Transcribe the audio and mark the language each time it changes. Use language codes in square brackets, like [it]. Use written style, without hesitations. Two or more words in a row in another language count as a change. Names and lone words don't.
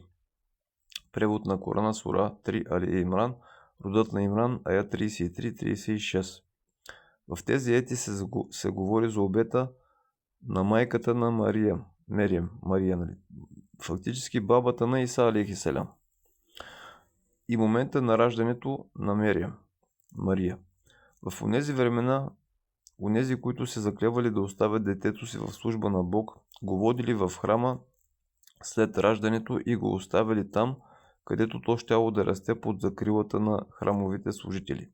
[bg] Превод на Корана, сура 3 Али Имран, родът на Имран, аят 33-36. В тези ети се говори за обета на майката на Мария, фактически бабата на Иса [ar] عليه السلام, [bg] и момента на раждането на Мария. В онези времена, онези, които се заклевали да оставят детето си в служба на Бог, го водили в храма след раждането и го оставили там, където то щяло да расте под закрилата на храмовите служители.